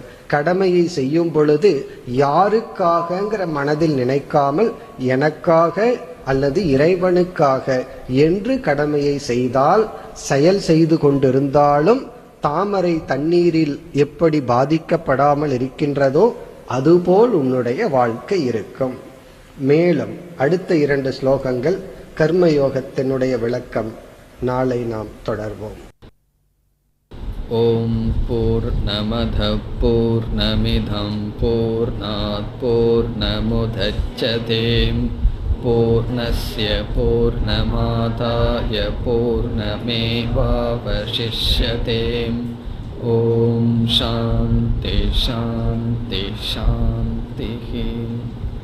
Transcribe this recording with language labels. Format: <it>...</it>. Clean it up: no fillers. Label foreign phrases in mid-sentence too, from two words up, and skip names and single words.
<ta>கடமையை செய்யும் பொழுது யாருக்காகங்கிற மனதில் நினைக்காமல் எனக்காக அல்லது இறைவனுக்காக என்று கடமையை செய்தால், செயல் செய்து கொண்டிருந்தாலும் தாமரை தண்ணீரில் எப்படி பாதிக்கப்படாமல் இருக்கின்றதோ அதுபோல் உன்னுடைய வாழ்க்கை இருக்கும். மேலும் அடுத்த 2 ஸ்லோகங்கள் கர்மயோகத்தினுடைய விளக்கம் நாளை நாம் தொடர்வோம்.</ta> <sa>ॐ पूर्णमदः पूर्णमिदम् पूर्णात् पूर्णमुदच्यते पूर्णस्य पूर्णमादाय पूर्णमेवावशिष्यते. ॐ शान्तिः शान्तिः शान्तिः.</sa>